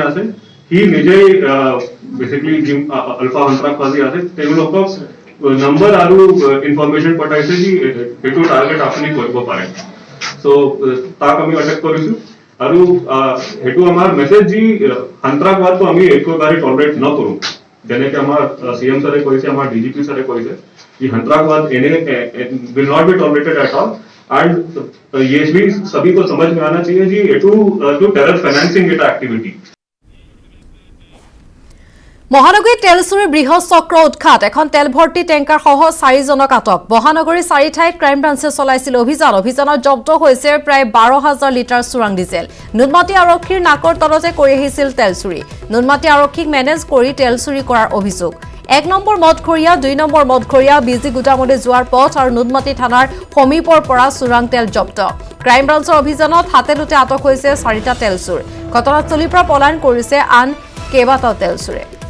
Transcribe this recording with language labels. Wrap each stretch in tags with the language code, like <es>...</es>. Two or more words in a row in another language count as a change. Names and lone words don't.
<as>আছে হি নিজেই বেসিক্যালি আলফা সন্ত্ৰাসবাদী আছে তেওঁলোকক নম্বৰ আৰু ইনফৰমেশন পঠাইছে যে এইটো টাৰ্গেট আপুনি কৰিব পাৰে সো তাক আমি অটক কৰিছো আৰু সেইটো আমাৰ মেছেজ যে সন্ত্ৰাসবাদটো আমি একবাৰে টলাৰেট নকৰো যেনেকৈ আমাৰ সিএম ছাৰে কৈছে আমাৰ ডিজিপি ছাৰে কৈছে যে সন্ত্ৰাসবাদ এনে</as> <en>will not be tolerated at all and</en> <hi>ये भी सभी को समझ में आना चाहिए जी ये टू टेरर फाइनेंसिंग इट एक्टिविटी</hi> <as>মহানগৰী তেলচুৰি বৃহৎ চক্ৰ উৎখাত এখন তেল ভৰ্তি টেংকাৰ সহ 4জনক আটক মহানগৰী 4 ঠাইত ক্ৰাইম ব্ৰাঞ্চে চলাইছিল অভিযানত জব্দ হৈছে প্ৰায় 12,000 লিটাৰ চুৰাং ডিজেল নুনমাটি আৰক্ষীৰ নাকৰ তলতে কৰি আহিছিল তেলচুৰি নুনমাটি আৰক্ষীক মেনেজ কৰি তেলচুৰি কৰাৰ অভিযোগ 1 নম্বৰ মদঘৰীয়া 2 নম্বৰ মদঘৰীয়া বিজি গোদামলৈ যোৱাৰ পথ আৰু নুনমাটি থানাৰ সমীপৰ পৰা চোৰাং তেল জব্দ ক্ৰাইম ব্ৰাঞ্চৰ অভিযানত হাতেলুতে আটক হৈছে 4টা তেল চোৰ ঘটনাস্থলীৰ পৰা পলায়ন কৰিছে আন কেইবাটাও তেল চোৰে</as>